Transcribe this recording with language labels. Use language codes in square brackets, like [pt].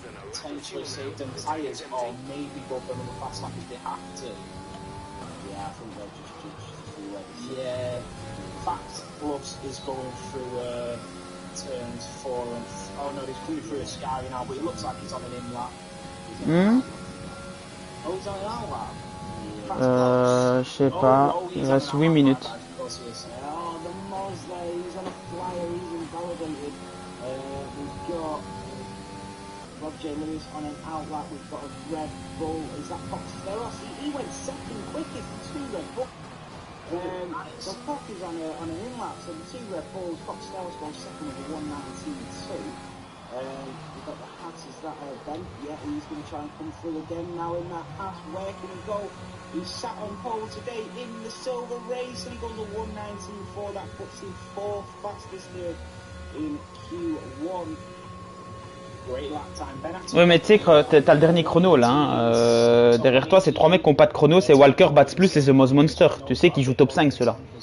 [en] Potentially save them tyres or maybe go for another fast lap if they have to. Yeah, I think they'll just through everything. Yeah, Fact Plus is going through turns 4 and... Oh no, he's coming through a Sky now, but it looks like he's on an in-lap. Oh, he's on an out-lap? [fr] Je sais pas, il reste 8 minutes. [en] Oh, the Moz there, he's on a flyer, he's invalidated. We've got Rob J. Lewis on an outlap. We've got a Red Bull. Is that Fox Steros? He went second quickest. The 2 Red Bulls. So Fox is on an in-lap. So the 2 Red Bulls. Fox Steros goes second with a 1:19.2. We've got the Haas. Is that Ben? Yeah, he's going to try and come through again now in that Haas. Where can he go? He sat on pole today in the silver race and he goes a 1:19.4. That puts him 4th fastest here in Q1. Great lap time. Ben, [fr] ouais, mais tu sais, t'as le dernier chrono là. Hein. Derrière toi, c'est 3 mecs qui n'ont pas de chrono. C'est Walker, Bats Plus et The Moz Monster. Tu sais qu'ils jouent top 5 ceux-là.